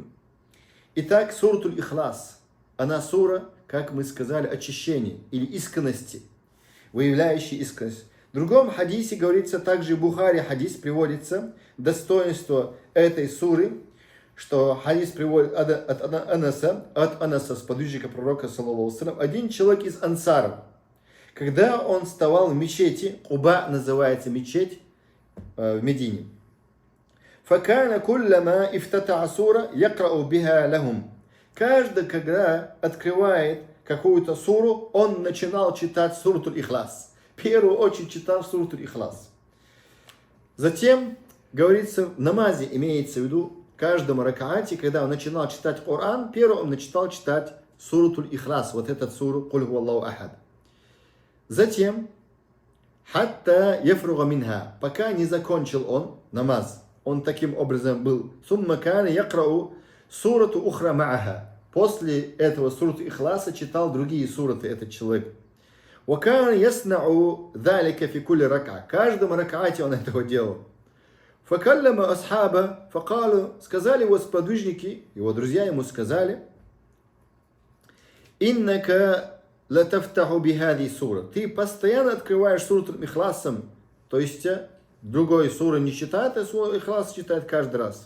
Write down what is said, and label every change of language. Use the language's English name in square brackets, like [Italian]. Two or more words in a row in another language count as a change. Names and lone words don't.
[Russian] Итак, суру Ихлас, она сура, как мы сказали, очищения или искренности, выявляющая искренность. В другом хадисе говорится, также в Бухари хадис приводится, достоинство этой суры, что хадис приводит от Анаса, сподвижника пророка, [Arabic] صلى الله عليه وسلم, [Russian] один человек из ансаров, когда он вставал в мечети, Куба называется мечеть в Медине, [Arabic] فَكَانَ كُلَّمَا افتتح сура يَقْرَأُ بِهَا لَهُمْ. [Russian] Каждый, когда открывает какую-то суру, он начинал читать суру Ихлас. В первую очередь читал суру Ихлас. Затем, говорится, в намазе имеется в виду, в каждом ракаате, когда он начинал читать Коран, первым он начинал читать суру Ихлас, вот этот суру [Arabic] «قل هو الله أحد». Затем, «حتى يفرغ منها», [Russian] пока не закончил он намаз. Он таким образом был. [Arabic] «ثم كان يقرأ سورة أخرى معها». [Russian] После этого суру Ихласа читал другие сураты этот человек. [Arabic] «وكان يصنع ذلك في كل ركعة». [Russian] В каждом ракаате он этого делал. [Arabic] «فكلمه أصحابه فقالوا», [Russian] сказали его сподвижники, его друзья ему сказали, [Arabic] «إنك لتفتتح بهذه السورة». [Russian] Ты постоянно открываешь суру Ихласом, то есть другой суры не читает, а суру Ихлас читает каждый раз.